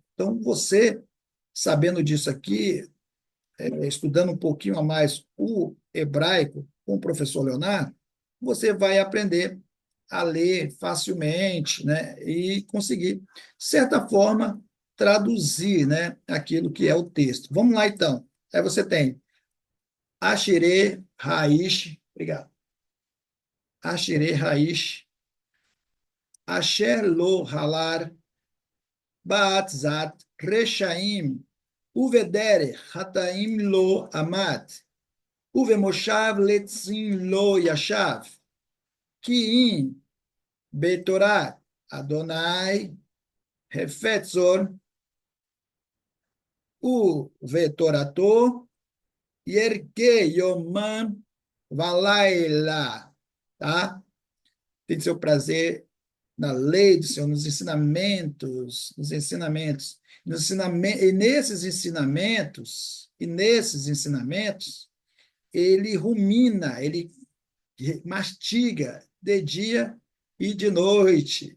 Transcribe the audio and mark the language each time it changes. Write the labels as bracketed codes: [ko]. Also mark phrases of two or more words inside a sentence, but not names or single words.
[pt] Então, você, sabendo disso aqui, estudando um pouquinho a mais o hebraico com o professor Leonardo, você vai aprender a ler facilmente, né, e conseguir, de certa forma, traduzir, né, aquilo que é o texto. Vamos lá, então. Aí você tem [he] אשרי האיש, [pt] obrigado. [he] אשרי האיש אשר לא הלך בע צת רשעים ובדרך חטאים לא עמד ובמושב לצים לא ישב כי אם בתורת יהוה חפצו ובתורתו יהגה יומם ולילה, [pt] tá? Tem seu prazer na lei do Senhor, nos ensinamentos, e nesses ensinamentos, ele rumina, ele mastiga de dia e de noite.